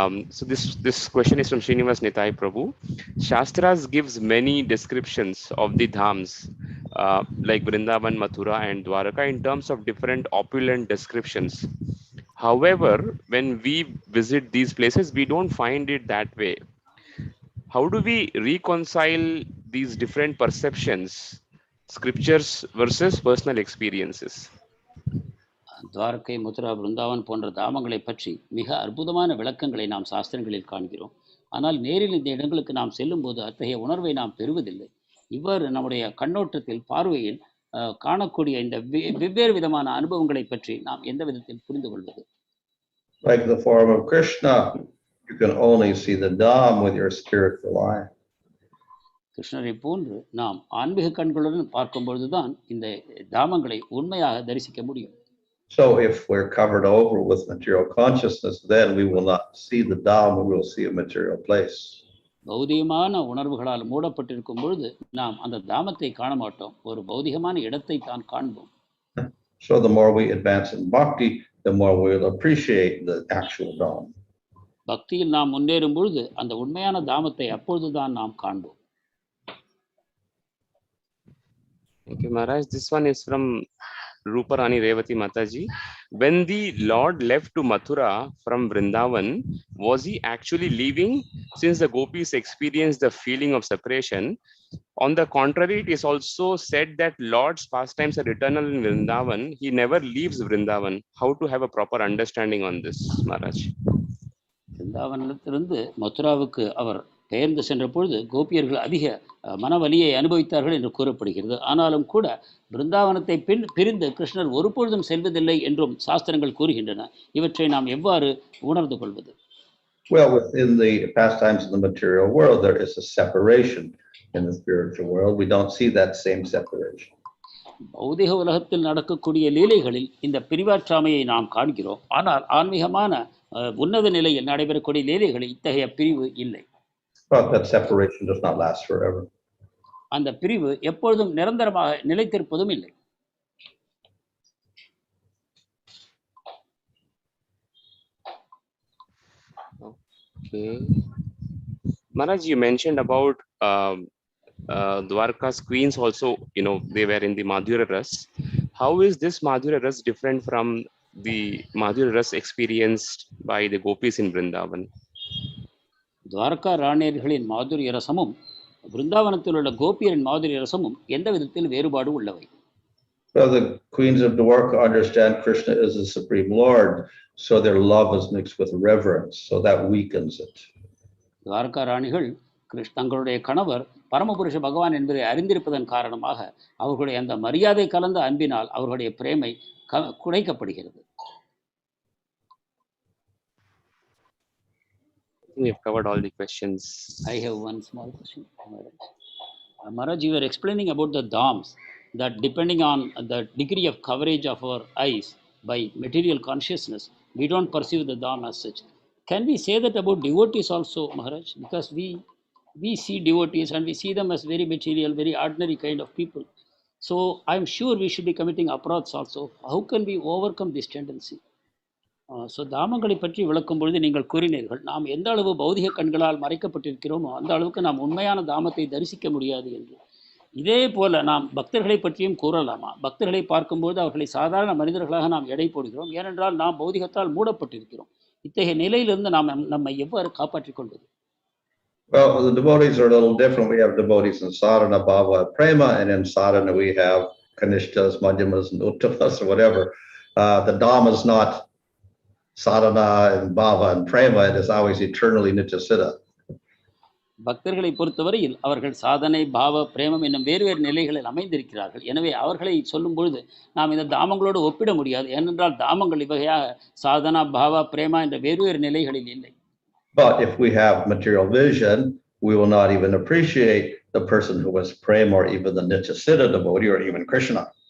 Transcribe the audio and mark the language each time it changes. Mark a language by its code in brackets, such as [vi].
[en] So this question is from Srinivas Nitai Prabhu. Shastras gives many descriptions of the dhams, like Vrindavan, Mathura, and Dwaraka, in terms of different opulent descriptions. However, when we visit these places, we don't find it that way. How do we reconcile these different perceptions, scriptures versus personal experiences? [ta] Dwarka, Mathura, Brindavan போன்ற தாமங்களை பற்றி மிக அற்புதமான விளக்கங்களை நாம் சாஸ்திரங்களில் காண்கிறோம். ஆனால் நேரில் இந்த இடங்களுக்கு நாம் செல்லும்போது அத்தகைய உணர்வை நாம் பெறுவதில்லை. இவ்வாறு நம்முடைய கண்ணோட்டத்தில், பார்வையில் காணக்கூடிய இந்த வெவ்வேறு விதமான அனுபவங்களை பற்றி நாம் எந்த விதத்தில் புரிந்து கொள்வது? [en] Like the form of Krishna, you can only see the Dham with your spiritual eye. [ta] கிருஷ்ணரை போன்று நாம் ஆன்மீக கண்களுடன் பார்க்கும் பொழுதுதான் இந்த தாமங்களை உண்மையாக தரிசிக்க முடியும். [en] So if we're covered over with material consciousness, then we will not see the Dham, we will see a material place. [ta] பௌதிகமான உணர்வுகளால் மூடப்பட்டிருக்கும் பொழுது நாம் அந்த தாமத்தை காண மாட்டோம், ஒரு பௌதிகமான இடத்தை தான் காண்போம். [en] So the more we advance in bhakti, the more we will appreciate the actual Dham. [ta] பக்தியில் நாம் முன்னேறும் பொழுது அந்த உண்மையான தாமத்தை அப்பொழுதுதான் நாம் காண்போம். [en] Thank you, Maharaj. This one is from Ruparani Revati Mataji. When the Lord left to Mathura from Vrindavan, was he actually leaving, since the gopis experienced the feeling of separation? On the contrary, it is also said that Lord's pastimes are eternal in Vrindavan. He never leaves Vrindavan. How to have a proper understanding on this, Maharaj? [ta] பிருந்தாவனத்திலிருந்து மதுராவுக்கு அவர் பெயர்ந்து சென்ற பொழுது கோபியர்கள் அதிக மனவலியை அனுபவித்தார்கள் என்று கூறப்படுகிறது. ஆனாலும் கூட பிருந்தாவனத்தை பிரிந்து கிருஷ்ணர் ஒருபொழுதும் செல்வதில்லை என்றும் சாஸ்திரங்கள் கூறுகின்றன. இவற்றை நாம் எவ்வாறு உணர்ந்து கொள்வது? [en] Well, within the pastimes of the material world, there is a separation. In the spiritual world, we don't see that same separation. [ta] பௌதிக உலகத்தில் நடக்கக்கூடிய லீலைகளில் இந்த பிரிவாற்றாமையை நாம் காண்கிறோம். ஆனால் ஆன்மீகமான உன்னத நிலையில் நடைபெறக்கூடிய லீலைகளில் இத்தகைய பிரிவு இல்லை. [en] But that separation does not last forever. [ta] அந்த பிரிவு எப்பொழுதும் நிரந்தரமாக நிலைத்திருப்பதும் இல்லை. [en] Okay. Maharaj, you mentioned about Dwaraka's queens also, they were in the Madhurya Ras. How is this Madhurya Ras different from the Madhurya Ras experienced by the gopis in Vrindavan? [ta] Dwarka ராணியர்களின் மாதுரிய ரசமும் பிருந்தாவனத்தில் உள்ள கோபியரின் மாதுரிய ரசமும் எந்த விதத்தில் வேறுபாடு உள்ளவை? [en] Well, the queens of Dwaraka understand Krishna is the supreme Lord, so their love is mixed with reverence, so that weakens it. [ta] Dwarka ராணிகள் தங்களுடைய கணவர் பரமபுருஷ பகவான் என்பதை அறிந்திருப்பதன் காரணமாக அவர்களுடைய அந்த மரியாதை கலந்த அன்பினால் அவர்களுடைய பிரேமை குறைக்கப்படுகிறது. [en] We have covered all the questions. I have one small question. Maharaj, you were explaining about the dhams, that depending on the degree of coverage of our eyes by material consciousness, we don't perceive the dham as such. Can we say that about devotees also, Maharaj? Because we see devotees and we see them as very material, very ordinary kind of people. So I'm sure we should be committing aparadhs also. How can we overcome this tendency? [ta] So தாமங்களை பற்றி விளக்கும் பொழுது நீங்கள் கூறினீர்கள், நாம் எந்த அளவு பௌதிக கண்களால் மறைக்கப்பட்டிருக்கிறோமோ அந்த அளவுக்கு நாம் உண்மையான தாமத்தை தரிசிக்க முடியாது என்று. இதே போல நாம் பக்தர்களை பற்றியும் கூறலாமா? பக்தர்களை பார்க்கும்போது அவர்களை சாதாரண மனிதர்களாக நாம் எடை போடுகிறோம், ஏனென்றால் நாம் பௌதிகத்தால் மூடப்பட்டிருக்கிறோம். இத்தகைய நிலையிலிருந்து நாம் நம்மை எவ்வாறு காப்பாற்றிக் கொள்வது? [en] Well, the devotees are a little different. We have devotees in sadhana, bhava, prema, and in sadhana we have kanishtas, madhyamas, and uttamas, or whatever. The dham is not sadhana and bhava and prema, it is always eternally nityasiddha. [ta] பக்தர்களை பொறுத்தவரையில் அவர்கள் சாதனை, பாவ, பிரேமம் என்னும் வேறு வேறு நிலைகளில் அமைந்திருக்கிறார்கள். எனவே அவர்களை சொல்லும் பொழுது நாம் இந்த தாமங்களோடு ஒப்பிட முடியாது, ஏனென்றால் தாமங்கள் இவ்வகையாக சாதனா, பாவா, பிரேமா என்ற வேறு வேறு நிலைகளில் இல்லை. [en] But if we have material vision, we will not even appreciate the person who was prema or even the nityasiddha devotee or even Krishna.